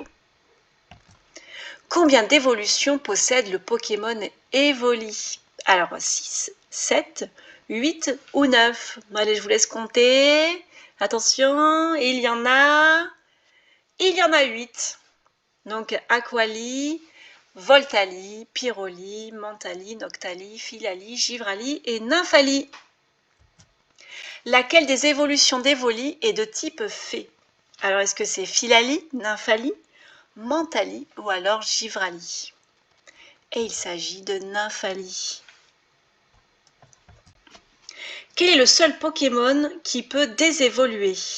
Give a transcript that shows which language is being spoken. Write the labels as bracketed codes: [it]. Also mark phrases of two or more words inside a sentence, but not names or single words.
[fr] Combien d'évolutions possède le Pokémon Evoli? Alors, 6, 7, 8 ou 9? Allez, je vous laisse compter. Attention, il y en a 8. Donc, Aquali, Voltali, Pyroli, Mentali, Noctali, Philali, Givrali et Nymphali. Laquelle des évolutions d'Evoli est de type fée? Alors, est-ce que c'est Philali, Nymphali, Mentali ou alors Givrali? Et il s'agit de Nymphali. Quel est le seul Pokémon qui peut désévoluer?